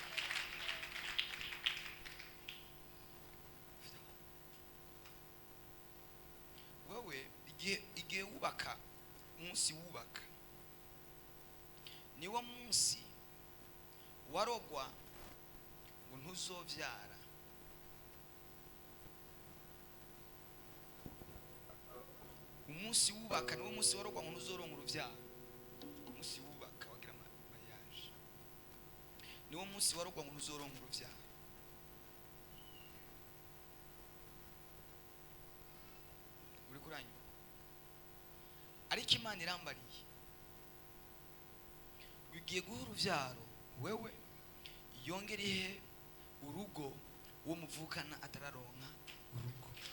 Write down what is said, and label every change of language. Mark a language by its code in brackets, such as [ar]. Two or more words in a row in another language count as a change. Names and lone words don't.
[rn] Wowe igihe wubaka, umunsi wubaka niwo munsi warogwa ngo ntuzovyara. Umunsi wubaka niwo munsi warogwa ngo ntuzoronka uruvyaro. Umunsi wubaka wagira mariage niwo munsi warogwa ngo ntuzoronka uruvyaro. Uri kuranywa? Ariko Imana irambariye ugiye guha uruvyaro wewe yongere ihe urugo wo muvukana atararonka urugo.